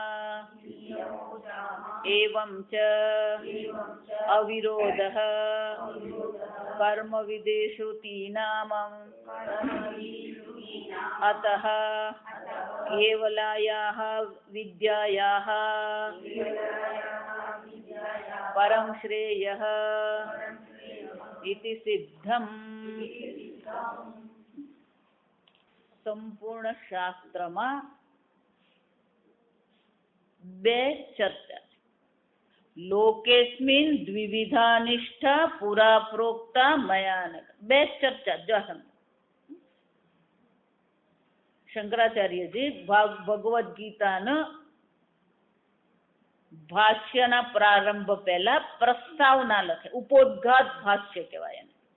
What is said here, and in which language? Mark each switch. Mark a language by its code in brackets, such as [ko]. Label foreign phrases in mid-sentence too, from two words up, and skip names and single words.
[sa] एवं च अविरोधः कर्मविदेषु तीनामम् अतः केवलायाः विद्यायाः परं श्रेयः इति सिद्धम्। [gu] સંપૂર્ણ શાસ્ત્રમાં બે ચર્ચા છે. [sa] લોકેસ્મિન દ્વિવિધા નિષ્ઠા પુરા પ્રોક્તા મયાનક. [gu] બે ચર્ચા જો સમજો. શંકરાચાર્યજી ભગવદ્ ગીતાના ભાષ્યના પ્રારંભ પહેલા પ્રસ્તાવના લખે, ઉपोद्घात ભાષ્ય કહેવાય એને.